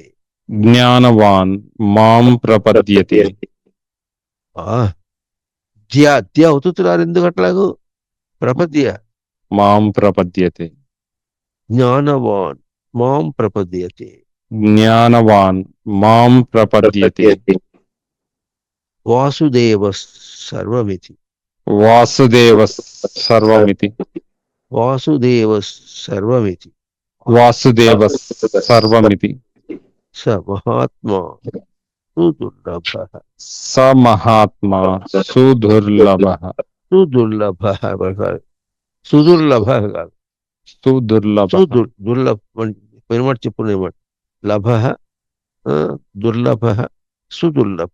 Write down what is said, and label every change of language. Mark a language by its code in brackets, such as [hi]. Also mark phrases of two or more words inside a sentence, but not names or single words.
[sa] జ్ఞానవాన్ మాం ప్రపద్యతే [te] ధ్య అవుతున్నారు ఎందుకు అట్లాగూ? [sa] ప్రపద్య. మాం ప్రపద్యతే జ్ఞానవాన్ మాం ప్రపద్యతే. జ్ఞానవాన్ మాం ప్రపద్యతే వాసుదేవ సర్వమితి. వాసుదేవ సర్వమితి వాసుదేవ సర్వమితి. వాసుదేవ సర్వమితి స మహాత్మా సుదుర్లభ. స మహాత్మా సుదుర్లభ సుదుర్లభ సుదుర్లభ కాదు, సుదుర్లభ దుర్లభ. [te] పెరుమాట చెప్పు. [sa] లభ దుర్లభ సుదుర్లభ.